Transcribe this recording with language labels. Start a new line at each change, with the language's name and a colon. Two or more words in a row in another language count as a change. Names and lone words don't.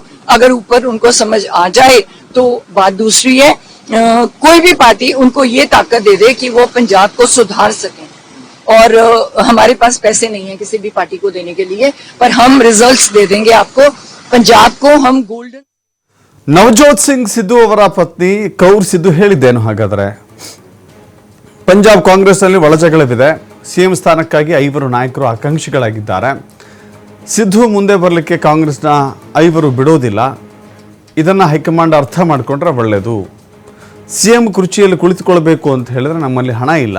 Hindi: अगर ऊपर उनको समझ आ जाए तो बात दूसरी है. कोई भी पार्टी उनको ये ताकत दे दे कि वो पंजाब को सुधार सकें, और हमारे पास पैसे नहीं है किसी भी पार्टी को देने के लिए, पर हम रिजल्ट्स दे देंगे आपको. पंजाब को हम गोल्डन.
Kannada: ನವಜೋತ್ ಸಿಂಗ್ ಸಿಧು ಅವರ ಪತ್ನಿ ಕೌರ್ ಸಿಧು ಹೇಳಿದ್ದೇನು ಹಾಗಾದರೆ? ಪಂಜಾಬ್ ಕಾಂಗ್ರೆಸ್ನಲ್ಲಿ ಒಳಜಗಳವಿದೆ. ಸಿಎಂ ಸ್ಥಾನಕ್ಕಾಗಿ 5 ನಾಯಕರು ಆಕಾಂಕ್ಷಿಗಳಾಗಿದ್ದಾರೆ. ಸಿಧು ಮುಂದೆ ಬರಲಿಕ್ಕೆ ಕಾಂಗ್ರೆಸ್ನ 5 ಬಿಡೋದಿಲ್ಲ. ಇದನ್ನು ಹೈಕಮಾಂಡ್ ಅರ್ಥ ಮಾಡಿಕೊಂಡ್ರೆ ಒಳ್ಳೆಯದು. ಸಿಎಂ ಕುರ್ಚಿಯಲ್ಲಿ ಕುಳಿತುಕೊಳ್ಬೇಕು ಅಂತ ಹೇಳಿದ್ರೆ ನಮ್ಮಲ್ಲಿ ಹಣ ಇಲ್ಲ.